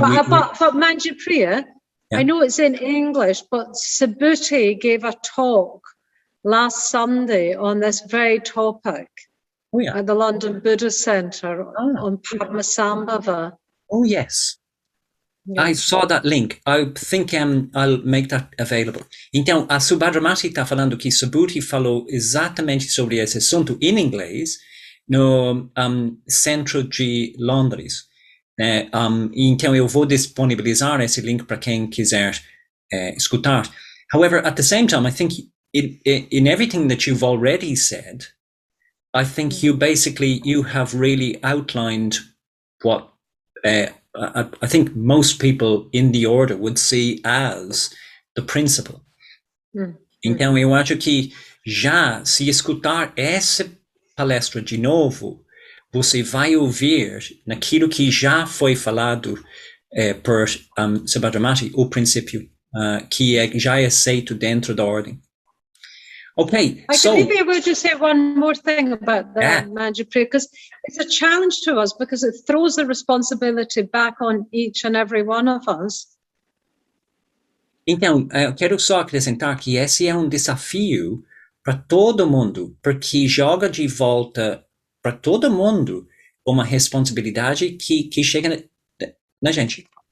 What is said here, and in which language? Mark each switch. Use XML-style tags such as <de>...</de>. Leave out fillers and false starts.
<en>but Manjupriya, I know it's in English, but Subhuti gave a talk last Sunday on this very topic. At the London Buddhist Centre on Padmasambhava. Oh, yes. I saw that link. I think I'll make that available.</en> <pt>Então, a Subhadramati está falando que Subhuti falou exatamente sobre esse assunto em inglês no centro de Londres. Então, eu vou disponibilizar esse link para quem quiser escutar.</pt> <en>However, at the same time, I think in everything that you've already said, I think you have really outlined what I think most people in the order would see as the principle.</en> <pt>Então, eu acho que já, se escutar essa palestra de novo, você vai ouvir naquilo que já foi falado por Subhadramati, o princípio, que já é aceito dentro da ordem.</pt> <en>Okay, maybe I will just say one more thing about the Manjupriya, because it's a challenge to us because it throws the responsibility back on each and every one of us.</en> <pt>Então, eu quero só acrescentar que esse é um desafio para todo mundo, porque joga de volta para todo mundo uma responsabilidade que chega na gente.</pt>